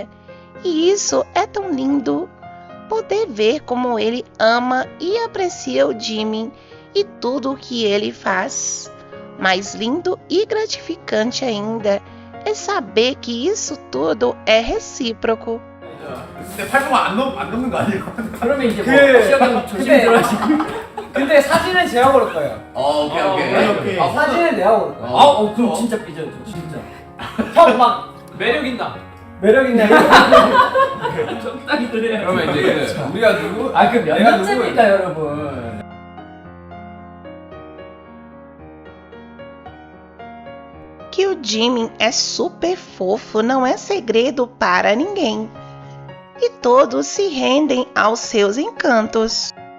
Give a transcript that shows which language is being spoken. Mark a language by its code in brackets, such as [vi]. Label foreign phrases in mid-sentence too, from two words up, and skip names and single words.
[pt] E isso é tão lindo. Poder ver como ele ama e aprecia o Jimmy e tudo o que ele faz. Mais lindo e gratificante ainda é saber que isso tudo é recíproco. [ko] 근데 팔꿈 안 넘는 거 아니에요? 그러면 이제 뭐 시작하면 조심히 들어가시고. 근데 사진은 제가 고를 거예요. 오케이. 사진은 내가 고를 거예요. 그럼 진짜 삐져요, 저 진짜. 형 막 매력 있나? 매력 있나? 적당히 드려요. 그러면 이제 그 우리가 누구? 그 몇 내가 년째입니까, 여러분? [pt] Que o Jimmy é super fofo não é segredo para ninguém. E todos se rendem aos seus encantos.